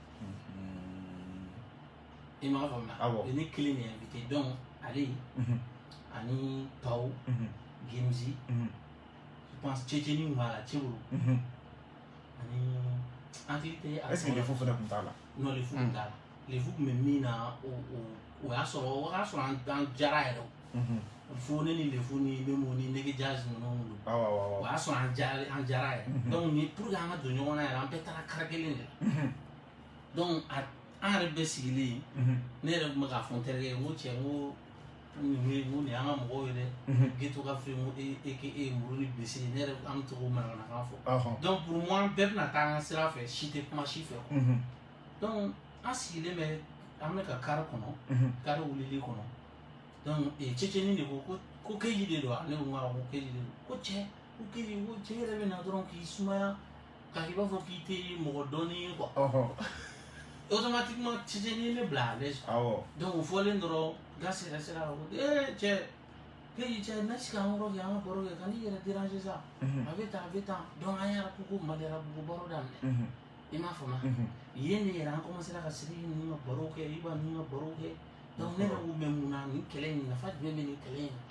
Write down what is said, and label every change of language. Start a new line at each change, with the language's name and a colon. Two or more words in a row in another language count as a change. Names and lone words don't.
Bambara: i m'a faamuya o ye ne kelen de ye invité donc ale ani Pao Gemzi
French: je pense
Bambara: Tchétchénie kun b'a la Tchébolo ani an hakili tɛ est-ce que Lefu fana kun t'a la non Lefu kun t'a la Lefu kun bɛ min na o y'a sɔrɔ an jara yɛrɛ o fo ne ni Lefu ni Memo ni Nege Jazz ninnu don o y'a sɔrɔ an jara yɛrɛ donc ni
French: pour que
Bambara: an ka don ɲɔgɔn na yɛrɛ an bɛɛ taara kari kelen de la donc an yɛrɛ bɛɛ sigilen ne yɛrɛ tun bɛ k'a fɔ n terikɛ ye n ko cɛ n ko nin y'an ka mɔgɔw ye dɛ ghetto ka firi n ko e muru ni bese ne yɛrɛ an bɛ to k'o manamanakan fɔ
French: donc pour moi
Bambara: bɛɛ bɛna taa an ka sira fɛ si tɛ kuma si fɛ donc an sigilen bɛ an bɛ ka kari kɔnɔ kari wulili kɔnɔ donc cɛcɛnin de ko keji de don ne ko n ko keji de don ko cɛ ko keji ko cɛ yɛrɛ bɛ na dɔrɔn k'i sumaya k'a k'i b'a fɔ k'i tɛ mɔgɔ dɔnni ye
French: quoi automatiquement
Bambara: cɛcɛnin ne bila
French: à l'aise
Bambara: donc o fɔlen dɔrɔn gasi yɛrɛ sera ko cɛ keji cɛ ne sigi an yɔrɔ kɛ an ka baro kɛ ka n'i yɛrɛ déranger sa a bɛ tan donc an yɛrɛ ko Maliara Bugu baro daminɛ i m'a faamu yen de yɛrɛ an commencé ka Sidiki ninnu ka baro kɛ Iba ninnu ka baro kɛ donc ne yɛrɛ ko mɛ mun na nin kɛlɛ in nafa jumɛn bɛ nin kɛlɛ in na